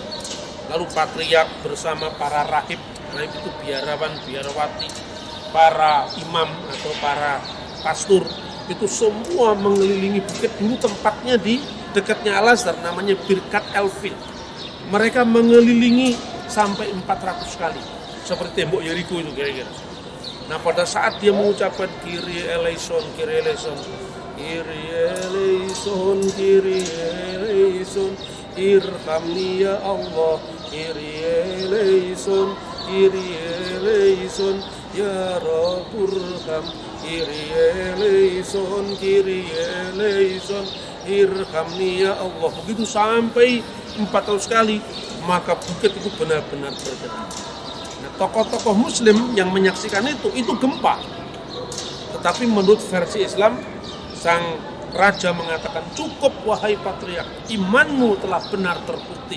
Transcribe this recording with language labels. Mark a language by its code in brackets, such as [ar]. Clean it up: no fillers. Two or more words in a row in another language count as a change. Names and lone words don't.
[id] Lalu patriark bersama para rahib itu biarawan, biarawati, para imam atau para pastor, itu semua mengelilingi bukit. Dulu tempatnya di dekatnya Al-Azhar, namanya Birkat Elfin. Mereka mengelilingi sampai 400 kali, seperti tembok Yeriko itu kira-kira. Nah, pada saat dia mengucapkan [el] Κύριε ελέησον, Κύριε ελέησον, Κύριε ελέησον, Κύριε ελέησον, [ar] ارحمني يا الله, [el] Κύριε ελέησον, Κύριε ελέησον, [ar] يا رب ارحم, [el] Κύριε ελέησον, Κύριε ελέησον, [ar] ارحمني يا الله. [id] Begitu sampai 400 kali, maka bukit itu benar-benar bergetar. Nah, tokoh-tokoh Muslim yang menyaksikan itu gempa. Tetapi menurut versi Islam, sang raja mengatakan, cukup wahai patriark, imanmu telah benar terbukti.